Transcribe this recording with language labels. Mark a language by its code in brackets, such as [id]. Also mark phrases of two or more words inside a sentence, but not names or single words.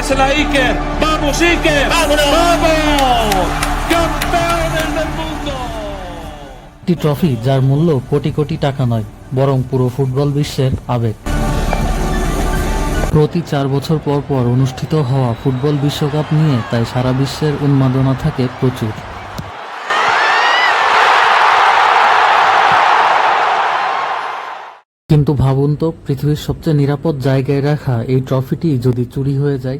[es] Dásela a Iker. Vamos, Iker. ¡Vámonos! ¡Vamos! ¡Campeones del mundo! [bn] একটি ট্রফি যার মূল্য কোটি কোটি টাকা নয়, বরং পুরো ফুটবল বিশ্বের আবেগ। প্রতি 4 বছর পর পর অনুষ্ঠিত হওয়া ফুটবল বিশ্বকাপ নিয়ে তাই সারা বিশ্বের উন্মাদনা থাকে প্রচুর। কিন্তু ভাবুন তো, পৃথিবীর সবচেয়ে নিরাপদ জায়গায় রাখা এই ট্রফিটি যদি চুরি হয়ে যায়।